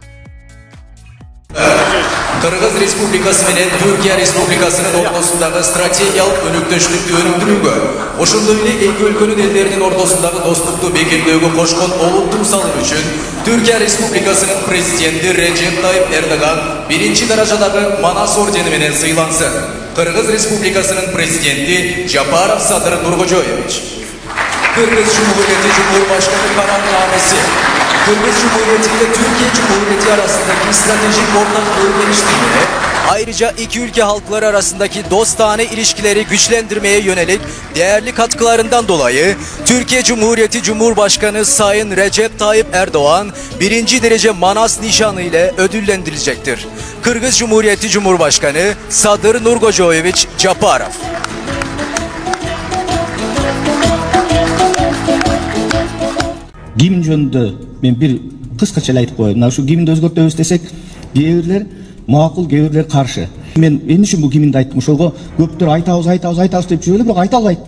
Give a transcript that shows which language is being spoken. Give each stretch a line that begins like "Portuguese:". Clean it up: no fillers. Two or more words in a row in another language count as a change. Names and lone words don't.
Kyrgyz: Кыргыз Республикасы менен Түркия Республикасынын ортосундагы стратегиялык өнөктөштүктү өнүктүрүүгө, ошондой эле эки өлкөнүн элдеринин ортосундагы достукту бекемдөөгө кошкон олуттуу салым үчүн Түркия Республикасынын президенти Режеп Тайып Эрдоган биринчи даражадагы Манас ордени менен сыйлансын. Кыргыз Республикасынын президенти Жапаров Садыр Нуркожоевич.
Turkish: Кыргыз Cumhuriyeti Cumhurbaşkanı kararnamesi, Kırgız Cumhuriyeti ile Türkiye Cumhuriyeti arasındaki stratejik ortak bölünüşlüğüne, ayrıca iki ülke halkları arasındaki dostane ilişkileri güçlendirmeye yönelik değerli katkılarından dolayı Türkiye Cumhuriyeti Cumhurbaşkanı Sayın Recep Tayyip Erdoğan birinci derece Manas nişanı ile ödüllendirilecektir. Kırgız Cumhuriyeti Cumhurbaşkanı Sadır Nurkojovich Japarov.
Kyrgyz: Гимн жөнүндө мен бир кыскача айтып коеюн. Мына ушу гимнди өзгөртөбүз десек, кээ бирлер макул, кээ бирлер каршы. Мен эмне үчүн бул гимнди айттым? Ошого көптөр айтабыз деп жүрөлү, бирок айта албайт.